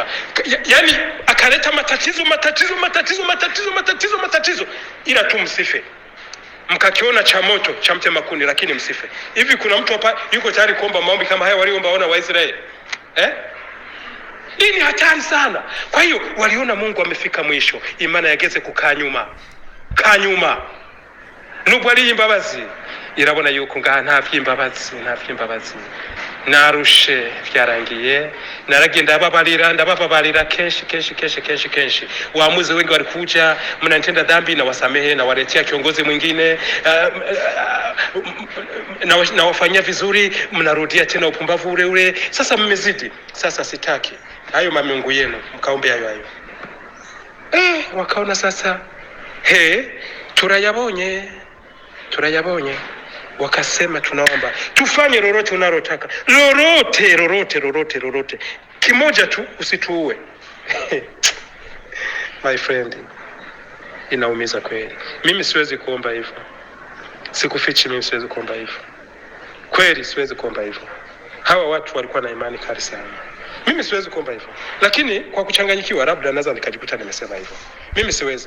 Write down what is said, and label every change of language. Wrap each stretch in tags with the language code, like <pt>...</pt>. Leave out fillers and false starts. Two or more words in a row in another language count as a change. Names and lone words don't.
<sw>Yani akaleta matatizo, ila tu msife. Mkakiona cha moto cha mtema kuni, lakini msife. Hivi kuna mtu hapa yuko tayari kuomba maombi kama haya waliomba wana wa Israeli? Hii ni hatari sana. Kwa hiyo waliona Mungu amefika mwisho,</sw> <rn>imana yageze kukaa nyuma. Nubwo ari imbabazi, irabona yuko ngaha nta vy'imbabazi. Narushe, vyarangiye, naragenda ndababarira kenshi.</rn> <sw>Waamuzi wengi walikuja, mnanitenda dhambi na wasamehe, na waletea kiongozi mwingine, na wafanyia vizuri, mnarudia tena upumbavu ule. Sasa mmezidi. Sasa sitaki hayo mamungu yenu, mkaombe hayo. Wakaona sasa, turayabonye. Wakasema tunaomba tufanye lolote unalotaka, lolote, kimoja tu, usituue.</sw> <en>My friend,</en> <sw>inaumiza kweli. Mimi siwezi kuomba hivyo, sikufichi, mimi siwezi kuomba hivyo kweli, siwezi kuomba hivyo. Hawa watu walikuwa na imani kali sana. Mimi siwezi kuomba hivyo. Lakini kwa kuchanganyikiwa labda naweza nikajikuta nimesema hivyo. Mimi siwezi.</sw>